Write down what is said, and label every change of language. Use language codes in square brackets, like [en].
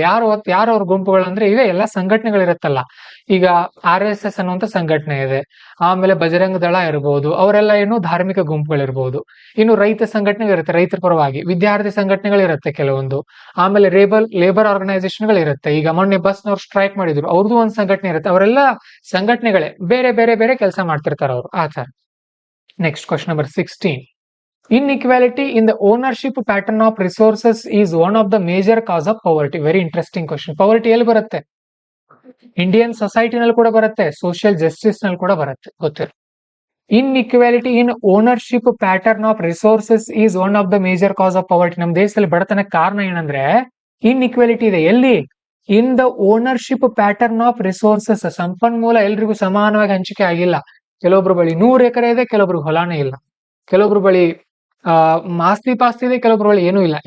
[kn] ಯಾರವ್ರ ಗುಂಪುಗಳು ಅಂದ್ರೆ ಇವೆ ಎಲ್ಲ ಸಂಘಟನೆಗಳಿರುತ್ತಲ್ಲ. ಈಗ RSS ಅನ್ನುವಂತ ಸಂಘಟನೆ ಇದೆ, ಆಮೇಲೆ ಬಜರಂಗ ದಳ ಇರಬಹುದು, ಅವರೆಲ್ಲ ಏನು ಧಾರ್ಮಿಕ ಗುಂಪುಗಳಿರ್ಬಹುದು. ಇನ್ನು ರೈತ ಸಂಘಟನೆ ಇರುತ್ತೆ, ರೈತರ ಪರವಾಗಿ. ವಿದ್ಯಾರ್ಥಿ ಸಂಘಟನೆಗಳಿರುತ್ತೆ ಕೆಲವೊಂದು. ಆಮೇಲೆ ಲೇಬರ್ ಆರ್ಗನೈಸೇಷನ್ಗಳು ಇರುತ್ತೆ. ಈಗ ಮೊನ್ನೆ ಬಸ್ನವ್ರು ಸ್ಟ್ರೈಕ್ ಮಾಡಿದ್ರು, ಅವ್ರದ್ದು ಒಂದು ಸಂಘಟನೆ ಇರುತ್ತೆ. ಅವರೆಲ್ಲ ಸಂಘಟನೆಗಳೇ, ಬೇರೆ ಬೇರೆ ಬೇರೆ ಕೆಲಸ ಮಾಡ್ತಿರ್ತಾರೆ ಅವರು, ಆ ತರ. Next question number 16. [en] Inequality in the ownership pattern of resources is one of the major cause of poverty. Very interesting question. [kn] Poverty ಎಲ್ಲಿ ಬರುತ್ತೆ? ಇಂಡಿಯನ್ ಸೊಸೈಟಿ ನಲ್ಲಿ ಕೂಡ ಬರುತ್ತೆ, ಸೋಷಿಯಲ್ ಜಸ್ಟಿಸ್ ನಲ್ಲಿ ಕೂಡ ಬರುತ್ತೆ, ಗೊತ್ತಿರ. [en] Inequality in ownership pattern of resources is one of the major cause of poverty. [kn] ನಮ್ಮ ದೇಶದಲ್ಲಿ ಬಡತನ ಕಾರಣ ಏನಂದ್ರೆ ಇನ್ಇಕ್ವಾಲಿಟಿ ಇದೆ. ಎಲ್ಲಿ? [en] In the ownership pattern of resources. [kn] ಸಂಪನ್ಮೂಲ ಎಲ್ರಿಗೂ ಸಮಾನವಾಗಿ ಹಂಚಿಕೆ ಆಗಿಲ್ಲ. ಕೆಲವೊಬ್ರು ಬಳಿ 100 ಎಕರೆ ಇದೆ, ಕೆಲವೊಬ್ರು ಹೊಲಾನೇ ಇಲ್ಲ. ಕೆಲವೊಬ್ರು ಬಳಿ ಆಸ್ತಿ ಪಾಸ್ತಿ ಇದೆ, ಕೆಲವೊಬ್ರು ಬಳಿ ಏನೂ ಇಲ್ಲ.